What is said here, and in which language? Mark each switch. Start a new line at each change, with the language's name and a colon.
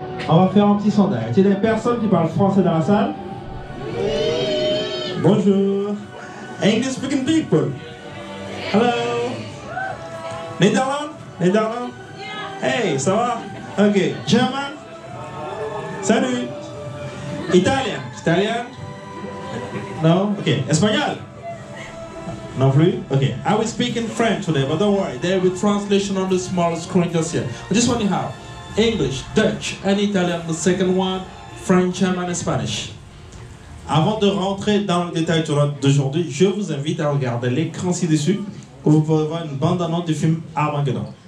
French: On va faire un petit sondage. Il y a des personnes qui parlent français dans la salle? Bonjour.
English: English speaking people. Hello. Netherlands? Netherlands? Hey,
French: ça va?
English: Ok. German?
French: Salut. Italien? Italien?
English: No? Ok.
French: Espagnol? Non plus?
English: Okay. I will speak in French today, but don't worry. There will be translation on the small screen just here. I just want to have English, Dutch, and Italian. The second one, French, German, and Spanish.
French: Avant de rentrer dans le détail d'aujourd'hui, je vous invite à regarder l'écran ci-dessus où vous pouvez voir une bande-annonce du film Armageddon.